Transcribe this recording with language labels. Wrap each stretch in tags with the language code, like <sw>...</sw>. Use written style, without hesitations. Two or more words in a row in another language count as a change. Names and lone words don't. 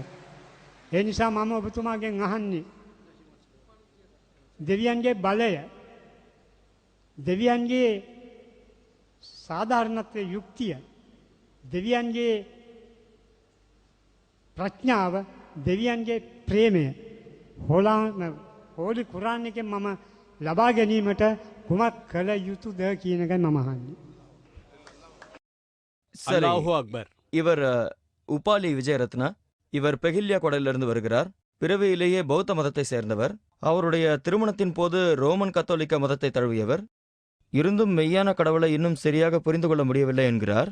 <si>ඒ නිසා මම ඔබතුමාගෙන් අහන්නේ දෙවියන්ගේ බලය, දෙවියන්ගේ සාධාරණත්වයේ යුක්තිය, දෙවියන්ගේ ප්‍රඥාව, දෙවියන්ගේ ප්‍රේමය හෝලි කුරාන් එකෙන් මම ලබා ගැනීමට කුමක් කළ යුතුද කියන එකයි මම අහන්නේ.</si> <ta>சரி,</ta> <ar>الله أكبر.</ar> <ta>இவர் உபாலி விஜயரத்னா. இவர் பெகில்யா கொடையிலிருந்து வருகிறார். பிறவியிலேயே பௌத்த மதத்தை சேர்ந்தவர். அவருடைய திருமணத்தின் போது ரோமன் கத்தோலிக்க மதத்தை தழுவியவர். இருந்தும் மெய்யான கடவுளை இன்னும் சரியாக புரிந்து கொள்ள முடியவில்லை என்கிறார்.</ta>